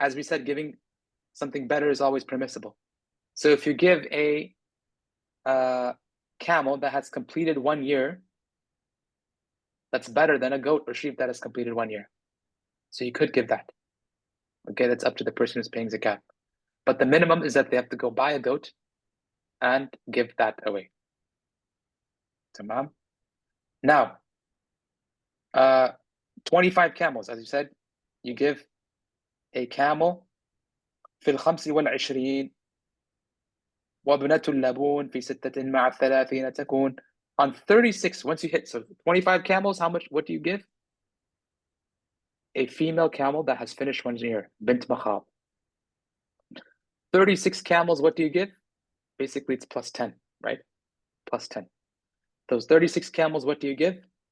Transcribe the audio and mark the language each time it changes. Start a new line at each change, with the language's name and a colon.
English: As we said, giving something better is always permissible. So if you give a camel that has completed 1 year, that's better than a goat or sheep that has completed 1 year. So you could give that. Okay, that's up to the person who's paying zakat. But the minimum is that they have to go buy a goat and give that away. Tamam. Now, 25 camels, as you said, you give a camel
Arabic: في الخمس والعشرين وابنة اللبون في ستة مع 30 تكون.
English: On 36, once you hit, so 25 camels, what do you give? A female camel that has finished 1 year, bint makhab. 36 camels, what do you give? Basically, it's plus 10, right? Plus 10. Those 36 camels, what do you give?